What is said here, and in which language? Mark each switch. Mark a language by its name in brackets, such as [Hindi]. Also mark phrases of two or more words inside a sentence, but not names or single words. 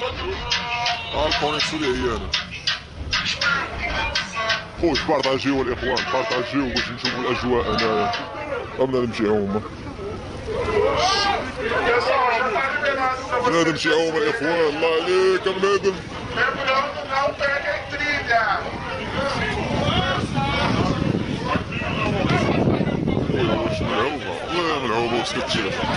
[Arabic] عارفوني شو اللي هي انا خويا. بارطاجيو الاخوان بارطاجيو باش نشوفوا الاجواء هنايا قبل نمشي هما. بنادم شي هما يا اخوان الله عليك يا بنادم. [Portuguese] Lembrando, não peguem trilha. [Arabic] واش ملعوبه والله ملعوبه واش كتشوف.